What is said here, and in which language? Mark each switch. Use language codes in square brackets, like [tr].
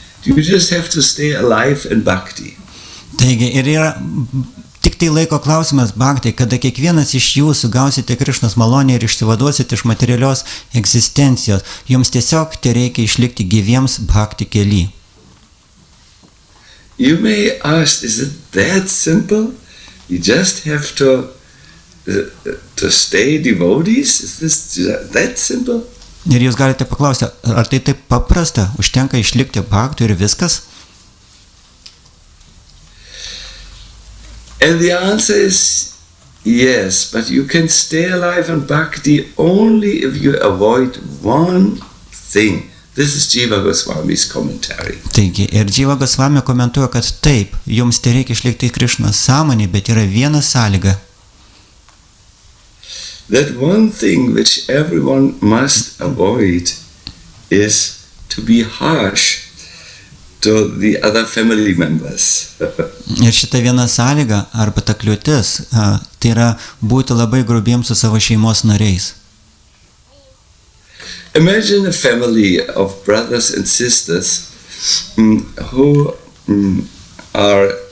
[en] You just have to stay alive in bhakti. [lt] Taigi, ir yra tik tai laiko klausimas bhaktai, kada kiekvienas iš jūsų gausite Krishnos malonę ir išsivaduosite iš materialios egzistencijos. Jums tiesiog tereikia išlikti gyviems bhakti kely. [en] You may ask, is it that simple? You just have to stay devotees? Is this that simple? [lt] Ir jūs galite paklausti, ar tai taip paprasta, užtenka išlikti bhaktų ir viskas? [en] And the answer is yes, but you can stay alive in bhakti only if you avoid one thing. This is Jiva Goswami's commentary. [lt] Taigi, ir Jiva Gosvamio komentuoja, kad taip, jums tai reikia išlikti Krishnos sąmonėje, bet yra viena sąlyga. [en] That one thing which everyone must avoid is to be harsh to the other family members. [lt] Ir šita viena sąlyga, arba ta kliūtis, tai yra būti labai grubiems su savo šeimos nariais. [en] Imagine a family of brothers and sisters who are